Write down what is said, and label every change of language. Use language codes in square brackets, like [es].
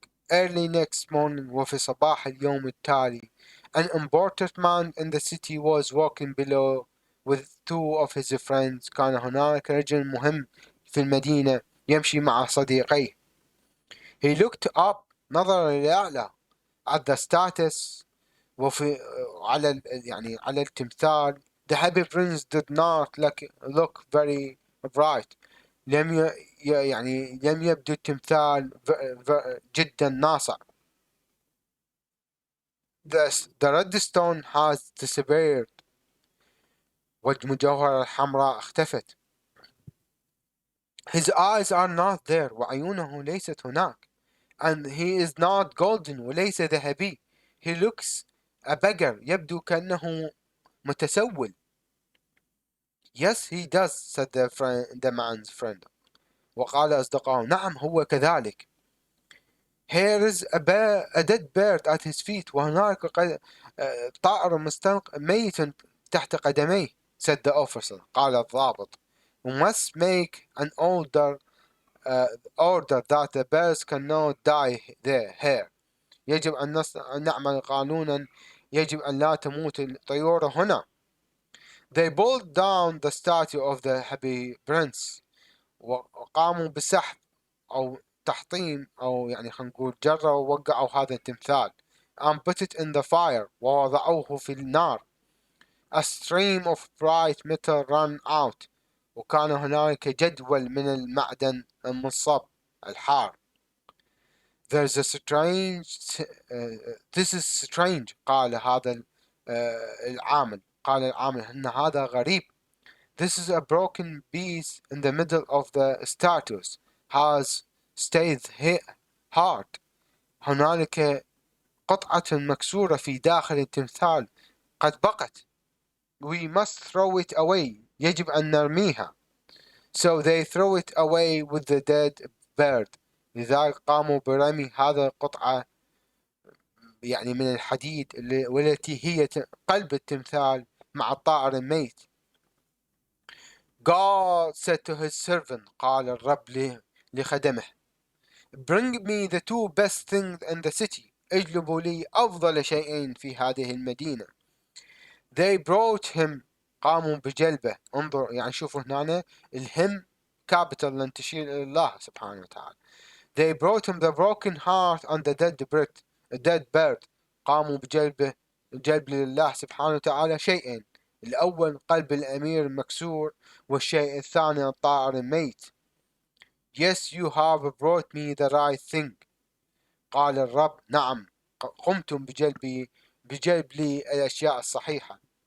[en] Early next morning [ar] وفي صباح اليوم التالي [en] an important man in the city was walking below with two of his friends. [ar] كان هناك رجل مهم في المدينة يمشي مع صديقيه. [en] He looked up. [ar] نظر للأعلى [en] at the status [ar] وفي على التمثال. [en] The happy prince did not look very bright. [ar] لم يبدو التمثال جدا ناصع. [en] The red stone has disappeared. [ar] والمجوهرة الحمراء اختفت. [en] His eyes are not there. [ar] وعيونه ليست هناك. [en] And he is not golden. [ar] وليس ذهبي. [en] He looks a beggar. [ar] يبدو كأنه متسول. [en] Yes, he does, said the man's friend. [ar] وقال أصدقائه نعم هو كذلك. [en] Here is a dead bird at his feet. [ar] وهناك طائر ميت تحت قدميه. [en] said the officer. [ar] قال الضابط. [en] We must make an order that the birds cannot die here. [ar] يجب أن نعمل قانونا يجب أن لا تموت الطيور هنا. [en] They pulled down the statue of the happy prince. [ar] وقاموا بسحب أو تحطيم أو خلينا نقول جروا ووقعوا هذا التمثال. [en] and put it in the fire. [ar] ووضعوه في النار. [en] A stream of bright metal ran out. [ar] وكان هناك جدول من المعدن المصب الحار. [en] There's a strange this is strange. [ar] قال هذا العامل. قال العامل إن هذا غريب. [en] This is a broken piece in the middle of the statues has stayed hard. [ar] هنالك قطعة مكسورة في داخل التمثال قد بقت. [en] We must throw it away. [ar] يجب أن نرميها. [en] So they throw it away with the dead bird. [ar] لذلك قاموا برمي هذا القطعة من الحديد والتي هي قلب التمثال مع الطائر الميت. [en] God said to his servant. [ar] قال الرب لخدمه. [en] Bring me the two best things in the city. [ar] اجلبوا لي أفضل شيئين في هذه المدينة. [en] They brought him. [ar] قاموا بجلبه. انظر شوفوا هنا الهم capital لن تشير إلى الله سبحانه وتعالى. [en] They brought him the broken heart and the dead bird. [ar] قاموا جلب لله سبحانه وتعالى شيئين. الأول قلب الأمير المكسور، والشيء الثاني الطائر الميت. [en] Yes, you have brought me the right thing. [ar] قال الرب: نعم، قمتم بجلب لي الأشياء الصحيحة.